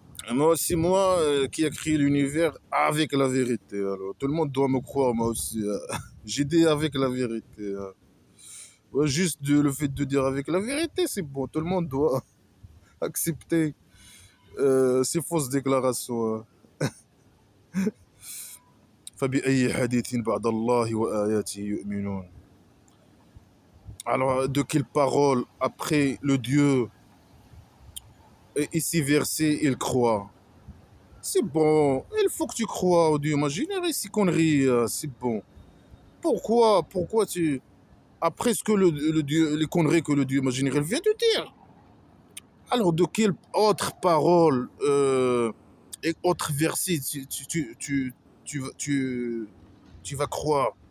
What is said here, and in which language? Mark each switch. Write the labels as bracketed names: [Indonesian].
[French] Moi aussi, moi qui ai créé l'univers avec la vérité. Alors, tout le monde doit me croire, moi aussi. Hein. J'ai dit avec la vérité. Hein. Ouais, juste le fait de dire avec la vérité, c'est bon. Tout le monde doit accepter ces fausses déclarations. Hein. [Arabic] فبأي حديث بعد الله وآياته يؤمنون. [French] Alors, de quelle parole après le Dieu ici versé il croit? C'est bon, il faut que tu crois au Dieu imaginaire et ces conneries, c'est bon. Pourquoi tu... Après ce que le Dieu, les conneries que le Dieu imaginaire vient de dire, alors de quelle autre parole et autre verset tu vas croire?